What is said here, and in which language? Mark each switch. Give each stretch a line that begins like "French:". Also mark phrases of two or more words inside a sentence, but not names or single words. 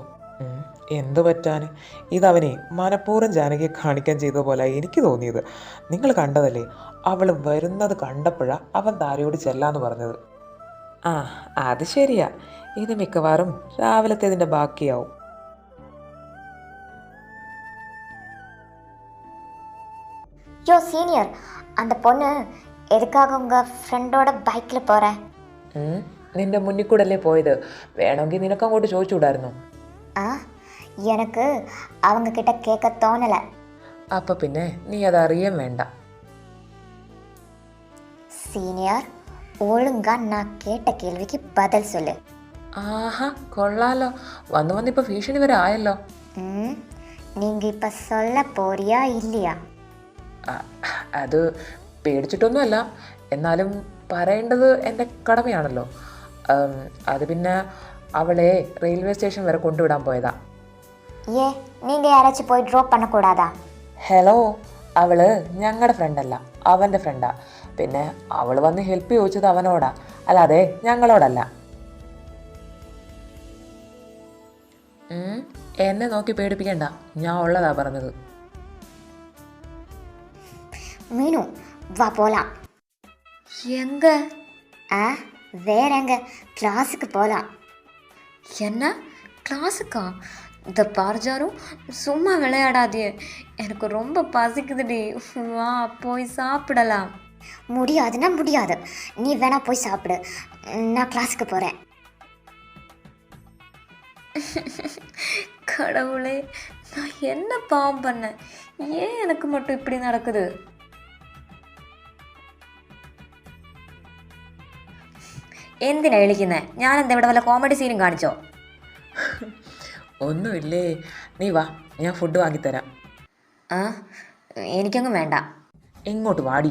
Malayalam: എന്ത് പറ്റാൻ? ഇതവനെ മനഃപൂർവ്വം ജാനകിയെ കാണിക്കാൻ ചെയ്ത പോലെ എനിക്ക് തോന്നിയത്. നിങ്ങൾ കണ്ടതല്ലേ, അവൾ വരുന്നത് കണ്ടപ്പോഴാണ് അവൻ താരയോട് ചെല്ലാന്ന് പറഞ്ഞത്. ആ അത് ശരിയാ. ഇത് മിക്കവാറും രാവിലത്തേതിൻ്റെ ബാക്കിയാവും.
Tamil: யோ சீனியர், அந்த பொண்ணு எதுக்காக உங்கள் ஃப்ரெண்டோட பைக்கில் போகிற?
Malayalam: ഉം, നിന്റെ മുന്നിൽ കൂടെ അല്ലേ പോയത്? വേണമെങ്കിൽ നിനക്ക് അങ്ങോട്ട് ചോദിച്ചുകൂടായിരുന്നു.
Tamil: ஆ, எனக்கு அவங்க கிட்ட கேட்க தோணலை.
Malayalam: അപ്പം പിന്നെ നീ അതറിയാൻ വേണ്ട.
Tamil: சீனியர், ஒழுங்கா நான் கேட்ட கேள்விக்கு பதில் சொல்லு.
Malayalam: ആഹാ കൊള്ളാലോ, വന്ന് വന്ന് ഇപ്പം ഭീഷണി വരെ ആയല്ലോ.
Tamil: ம், நீங்க இப்ப சொல்ல போறியா இல்லையா?
Malayalam: ആ, അത് പേടിച്ചിട്ടൊന്നുമല്ല, എന്നാലും പറയേണ്ടത് എൻ്റെ കടമയാണല്ലോ. അത് പിന്നെ അവളെ റെയിൽവേ സ്റ്റേഷൻ വരെ കൊണ്ടുവിടാൻ പോയതാ.
Tamil: ஏ, நீங்க யாராச்சும் போய் ட்ராப் பண்ணக்கூடாதா?
Malayalam: ഹലോ, അവള് ഞങ്ങളുടെ ഫ്രണ്ടല്ല, അവൻ്റെ ഫ്രണ്ടാ. പിന്നെ അവൾ വന്ന് ഹെൽപ്പ് ചോദിച്ചത് അവനോടാ, അല്ലാതെ ഞങ്ങളോടല്ല. എന്നെ നോക്കി പേടിപ്പിക്കണ്ട, ഞാൻ ഉള്ളതാ പറഞ്ഞത്.
Tamil: மீனு, வா போலாம். எங்க? ஆ, வேற எங்க? கிளாஸுக்கு போலாம். என்ன கிளாஸுக்கா? இந்த பார்ஜாரும் சும்மா விளையாடாதே, எனக்கு ரொம்ப பசிக்குதுடி. வா போய் சாப்பிடலாம். முடியாதுன்னா முடியாது. நீ வேணா போய் சாப்பிடு, நான் கிளாஸுக்கு போகிறேன். கடவுளே, நான் என்ன பாவம் பண்ணேன்? ஏன் எனக்கு மட்டும் இப்படி நடக்குது?
Malayalam: എന്തിനാ വിളിക്കുന്നേ? ഞാൻ എന്താ ഇവിടെ വല്ല കോമഡി സീനും കാണിച്ചോ? ഒന്നുമില്ലേ, നീ വാ, ഞാൻ ഫുഡ് വാങ്ങിത്തരാം. ആ, എനിക്കൊന്നും വേണ്ട. ഇങ്ങോട്ട് വാടി.